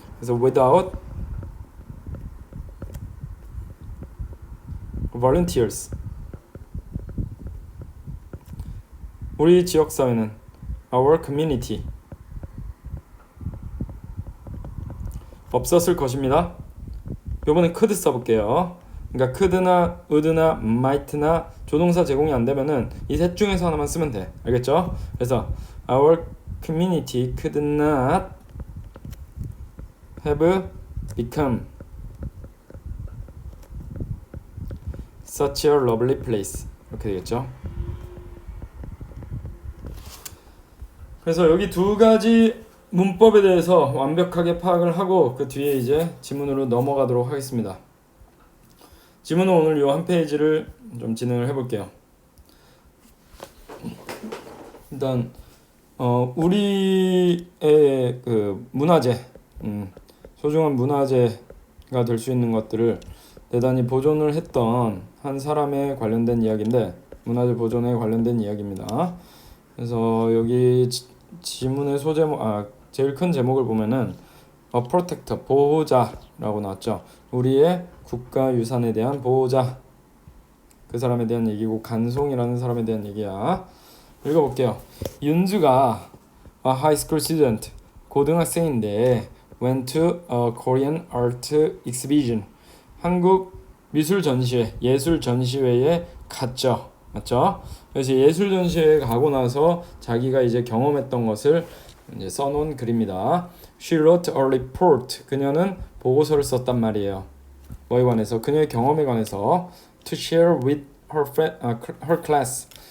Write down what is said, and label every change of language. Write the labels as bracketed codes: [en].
[ko] 그래서 [en] without volunteers [ko] 우리 지역사회는 our community 없었을 것입니다. 요번엔 could 써볼게요. 그러니까 could나 would나 might나 조동사 제공이 안 되면은 이 셋 중에서 하나만 쓰면 돼. 알겠죠? [en] 그래서 our community could not have become such a lovely place. [ko] 이렇게 되겠죠? 그래서 여기 두 가지 문법에 대해서 완벽하게 파악을 하고 그 뒤에 이제 지문으로 넘어가도록 하겠습니다. 지문은 오늘 요 한 페이지를 좀 진행을 해볼게요. 일단 우리의 그 문화재, 소중한 문화재가 될 수 있는 것들을 대단히 보존을 했던 한 사람에 관련된 이야기인데 문화재 보존에 관련된 이야기입니다. 그래서 여기 지문의 소제목, 제일 큰 제목을 보면은 A Protector, 보호자라고 나왔죠. 우리의 국가유산에 대한 보호자, 그 사람에 대한 얘기고 간송이라는 사람에 대한 얘기야. 읽어볼게요. [en] 윤주가 a high school student, [ko] 고등학생인데 [en] went to a Korean art exhibition, [ko] 한국 미술 전시회, 예술 전시회에 갔죠. 맞죠? 그래서 예술 전시회에 가고 나서 자기가 이제 경험했던 것을 이제 써놓은 글입니다. [en] She wrote a report. [ko] 그녀는 보고서를 썼단 말이에요. 뭐에 관해서? 그녀의 경험에 관해서. [en] To share with her class.